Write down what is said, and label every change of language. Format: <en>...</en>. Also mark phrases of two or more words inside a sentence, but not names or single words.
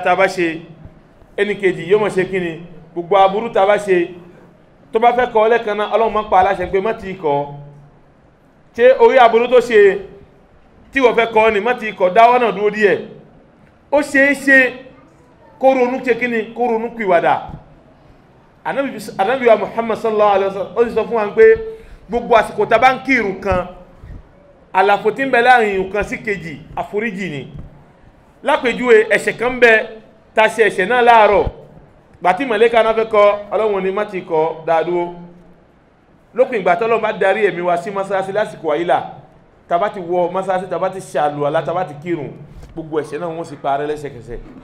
<yo>tá a bá ṣe ẹnìkejì yóò máa ṣe kíni gbogbo aburú tá a bá ṣe tó bá fẹ́ kọ́ lẹ́kan náà Ọlọ́run máa pa aláṣẹ pé má ti kọ́ ṣé orí aburú tó ṣe tí wọ́n fẹ́ kọ́ ni má ti kọ́ dáwọ́ náà dúró díẹ̀ ó ṣe é ṣe kó ronú ṣe kíni kó ronú pìwàdà Ànábì wa Muhammad</yo> <ar>صلى الله عليه وسلم</ar> <yo>ó sì sọ fún wa pé gbogbo àsìkò tá a bá ń kírun kan àlàfo tí ń bẹ láàrin ìrun kan sí kejì àforíjì ni lápèjúwe ẹ̀ṣẹ̀ kan bẹ tá a ṣe ẹ̀ṣẹ̀ náà láàárọ̀ gbàtí mọ̀lẹ́ka náà fẹ́ kọ́ Ọlọ́run ni má ti kọ́ dáadúró lópin ìgbà tọ́lọ́run bá darí ẹ̀mí wa sí mọ́sálásí lásìkò àyílà tàbá ti wọ mọ́sálásí tàbá ti ṣàlùwàlá tàbá ti kírun gbogbo ẹ̀ṣẹ̀ náà wọ́n sì parẹ́ lẹ́sẹ̀kẹsẹ̀</yo>